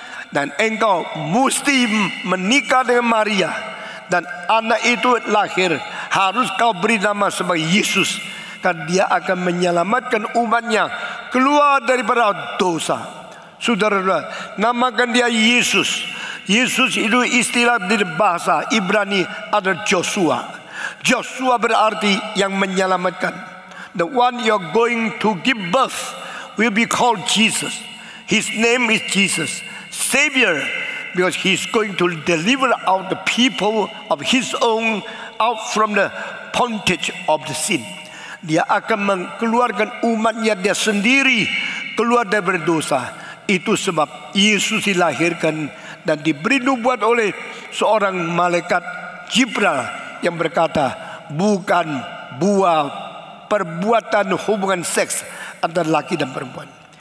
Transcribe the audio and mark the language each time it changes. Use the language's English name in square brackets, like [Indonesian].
[Indonesian] Dan engkau mesti menikah dengan Maria, dan anak itu lahir, harus kau beri nama sebagai Yesus, karena dia akan menyelamatkan umatnya keluar daripada dosa. Saudara, namakan dia Yesus. Yesus itu istilah di bahasa Ibrani adalah Joshua. Joshua berarti yang menyelamatkan. [English] The one you are going to give birth will be called Jesus. His name is Jesus, Savior, because He's going to deliver out the people of His own out from the bondage of the sin. [Indonesian] Dia akan mengeluarkan umatnya dia sendiri keluar dari dosa. Itu sebab Yesus dilahirkan dan diberi nubuat oleh seorang malaikat Jibril yang berkata, bukan buah perbuatan hubungan seks antara laki dan perempuan.